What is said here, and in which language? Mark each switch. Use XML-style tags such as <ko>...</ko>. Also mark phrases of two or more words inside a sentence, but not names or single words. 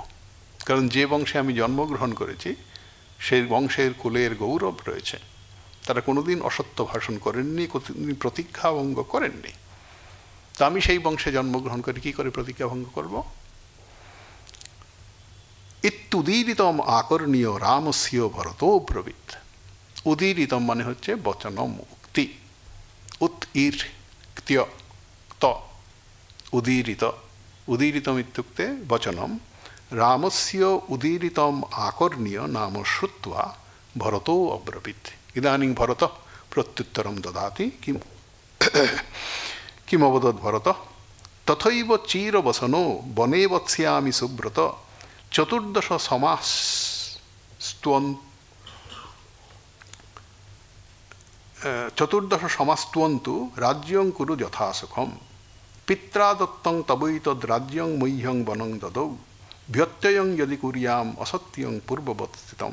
<bn>কারণ যে বংশে আমি জন্মগ্রহণ করেছি সেই বংশের কুলের গৌরব রয়েছে, তারা কোনোদিন অসত্য ভাষণ করেননি, কোনোদিন প্রতিজ্ঞা ভঙ্গ করেননি। তা আমি সেই বংশে জন্মগ্রহণ করে কি করে প্রতিজ্ঞা ভঙ্গ করব?</bn> <sa>ইত্যুদীরিতম আকর্ণীয় রামস্য ভরতো ব্রবীত।</sa> <bn>উদীরিতম মানে হচ্ছে বচনম, উক্তি।</bn> <sa>উৎ ইর ক্ত্য ত উদীরিত, উদীরিতম ইত্যুক্তে বচনম। রামস্য উদীরিতম আকর্ণীয় নাম শ্রুত্বা ভরতো অব্রবীত। ইদানীং ভরত প্রত্যুত্তরম দদাতি কিম অবদৎ ভরত তথৈব চিরবসনো বনে বৎস্যামি সুব্রত চতুর্দশ সমাস্তন चतुर्दश समास्तुवन्तु राज्यं कुरु यथा सुखम पित्रा दत्तं तवैतद् राज्यं मह्यं वनं ददौ व्यत्ययं यदि कुर्याम असत्यं पूर्ववत् स्थितम्।</sa>